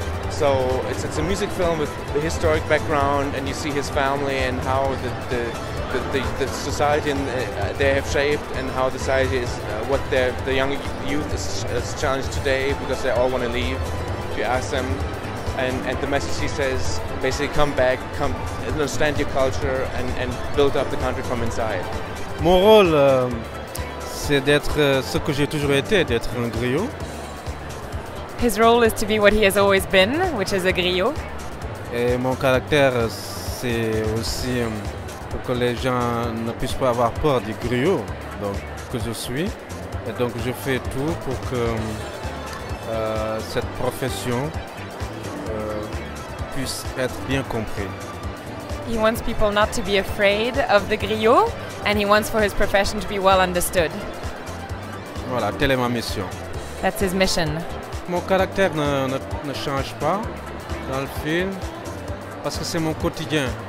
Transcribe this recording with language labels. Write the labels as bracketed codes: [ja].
[en] So it's a music film with the historic background, and you see his family and how the society they have shaped, and how the society is what the young youth is challenged today because they all want to leave. If you ask them, and the message he says basically come back, come understand your culture and build up the country from inside. [fr] Mon rôle, c'est d'être ce que j'ai toujours été, d'être un griot. [en] His role is to be what he has always been, which is a griot. [fr] Et mon caractère, c'est aussi que les gens ne puissent pas avoir peur du griot, donc que je suis. Et donc je fais tout pour que cette profession puisse être bien comprise. [en] He wants people not to be afraid of the griot, and he wants for his profession to be well understood. [fr] Voilà, telle est ma mission. [en] That's his mission. [fr] Mon caractère ne change pas. dans le film parce que c'est mon quotidien.